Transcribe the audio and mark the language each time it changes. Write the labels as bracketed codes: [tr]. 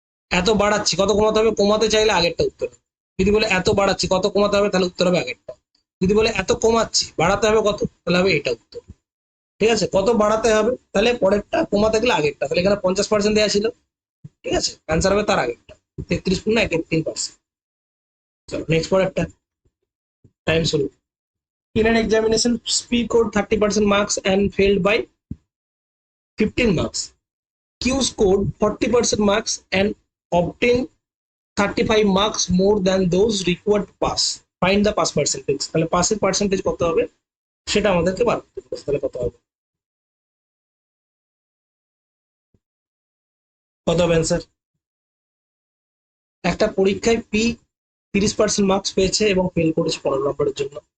[bn] এত বাড়াচ্ছি কত কমাতে হবে? কমাতে চাইলে আগেরটা উত্তর হবে। যদি বলে এত বাড়াচ্ছি কত কমাতে হবে, তাহলে উত্তর হবে আগেরটা। যদি বলে এত কমাচ্ছি বাড়াতে হবে কত, তাহলে হবে এটা উত্তর। ঠিক আছে, কত বাড়াতে হবে, তাহলে পরেরটা, কমাতে গেলে আগেরটা। তাহলে এখানে 50% দেওয়া ছিল, ঠিক আছে, অ্যান্সার হবে তার আগেরটা, 33.1-3%। চলো নেক্সট পরেরটা, টাইম শুরু। [en] In an examination, P scored 30% marks and failed by 15 marks. Q scored 40% marks and obtained 35 marks more than those required to pass. Find the pass percentage. [bn] তাহলে পাসের পার্সেন্টেজ কত হবে সেটা আমাদেরকে বার করতে হবে। তাহলে কত হবে? কত হবে অ্যান্সার? একটা পরীক্ষায় পি 30% মার্কস পেয়েছে এবং ফেল করেছে 15 নম্বরের জন্য।